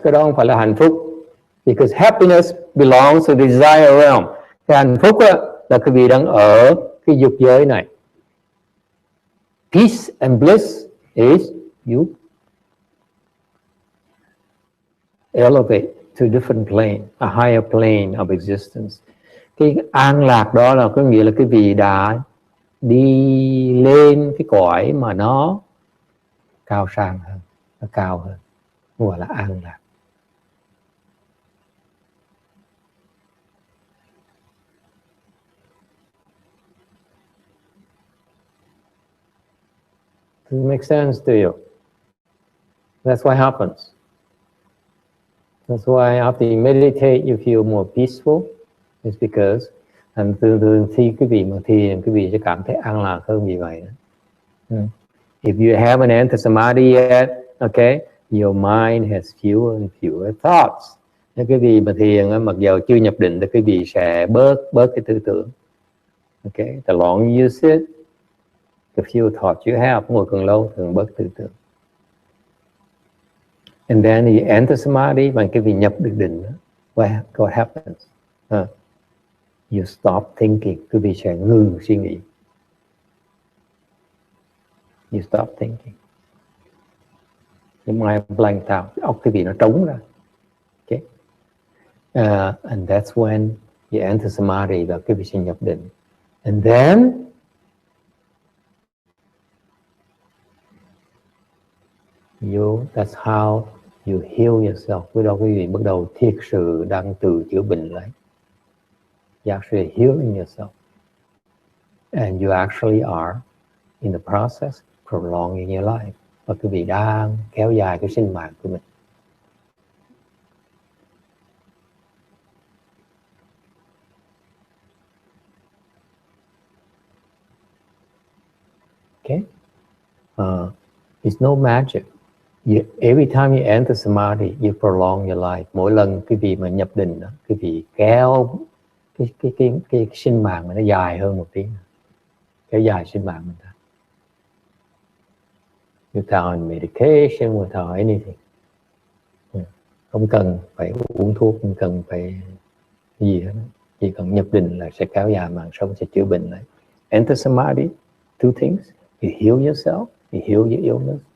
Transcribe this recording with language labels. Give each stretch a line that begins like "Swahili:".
Vietnamese: Cái đó không phải là hạnh phúc.
English: Because happiness belongs to the desire realm.
Vietnamese: Cái hạnh phúc là quý vị đang ở cái dục giới này.
English: Peace and bliss is you elevate to a different plane, a higher plane of existence.
Vietnamese: Cái an lạc đó là có nghĩa là cái vị đã đi lên cái cõi mà nó cao sang hơn, nó cao hơn, gọi là an lạc.
English: Does it make sense to you? That's what happens. That's why after you meditate, you feel more peaceful. It's because, and
Vietnamese: thường khi quý vị mà thiền, quý vị sẽ cảm thấy an lạc hơn vì vậy.
English: If you haven't entered samadhi yet, okay, your mind has fewer and fewer thoughts.
Vietnamese: Nếu quý vị mà thiền, mặc dù chưa nhập định, thì quý vị sẽ bớt cái tư tưởng.
English: Okay, the longer you sit, the fewer thoughts you have.
Vietnamese: Ngồi càng lâu thường bớt tư tưởng.
English: And then you enter samadhi,
Vietnamese: bằng cái vị nhập được định,
English: what happens? You stop thinking,
Vietnamese: quý vị sẽ ngừng suy nghĩ.
English: You stop thinking. Your mind blank out,
Vietnamese: óc quý vị nó trống ra.
English: Okay? And that's when you enter samadhi,
Vietnamese: và quý vị sẽ nhập định.
English: And then that's how you heal yourself.
Vietnamese: Với đó quý vị bắt đầu thiệt sự đang tự chữa bệnh lấy.
English: You actually healing yourself. And you actually are, in the process, prolonging your life.
Vietnamese: Và quý vị đang kéo dài cái sinh mạng của mình.
English: Okay? It's no magic. Every time you enter samadhi, you prolong your life.
Vietnamese: Mỗi lần quý vị mà nhập định, quý vị kéo cái sinh mạng nó dài hơn một tí, kéo dài sinh mạng mình ta.
English: Without medication, without anything.
Vietnamese: Không cần phải uống thuốc, không cần phải gì hết, chỉ cần nhập định là sẽ kéo dài mạng sống, sẽ chữa bệnh này.
English: Enter samadhi, two things, you heal yourself, you heal your illness.